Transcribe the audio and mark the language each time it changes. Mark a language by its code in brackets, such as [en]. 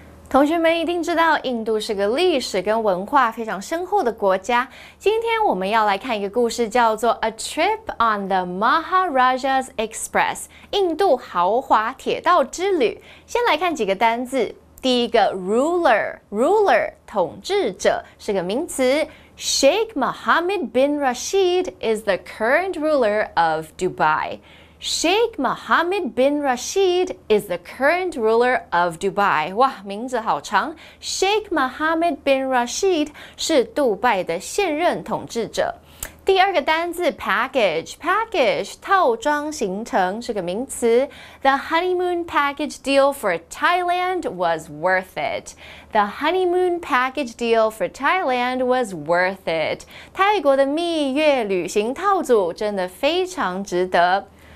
[zh] 同学们一定知道，印度是个历史跟文化非常深厚的国家。今天我们要来看一个故事，叫做 [en] 《A Trip on the Maharaja's Express》 [zh] 印度豪华铁道之旅。先来看几个单字。第一个 ruler 统治者是个名词。 [en] Sheikh Mohammed bin Rashid is the current ruler of Dubai. Sheikh Mohammed bin Rashid is the current ruler of Dubai. [zh] 哇，名字好长。 Sheikh Mohammed bin Rashid 是杜拜的现任统治者。第二个单字 package 套装行程是个名词。 [en] The honeymoon package deal for Thailand was worth it. The honeymoon package deal for Thailand was worth it. [zh] 泰国的蜜月旅行套组真的非常值得。